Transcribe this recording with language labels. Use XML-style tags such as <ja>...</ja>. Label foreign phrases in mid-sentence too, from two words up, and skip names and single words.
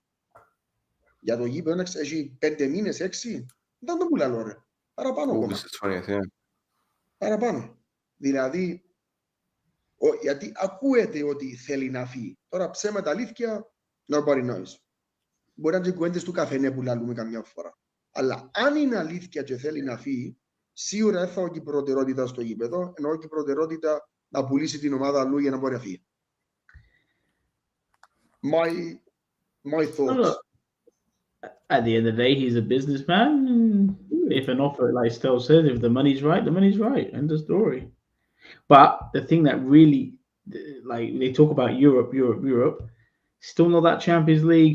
<el>Για το γήπεδο έχει 5 μήνες, 6, δεν το πουλάλω ρε. Παραπάνω ακόμα. Παραπάνω. Δηλαδή, γιατί ακούεται ότι θέλει να φύγει. Τώρα ψέματα αλήθεια,</el> <en>nobody knows.</en> <el>Μπορεί να είναι κουβέντες του καφενέ που λαλούμε καμιά φορά. Αλλά αν είναι αλήθεια και θέλει να φύγει, σίγουρα δεν θα έχει προτεραιότητα στο γήπεδο, ενώ έχει προτεραιότητα να πουλήσει την ομάδα αλλού για να μπορεί να φύγει.</el> <en>My thoughts. At the end of the day, he's a businessman. If an offer, like Stel says, if the money's right, the money's right. End of story. But the thing that really, like, they talk about Europe, still not that Champions League.</en>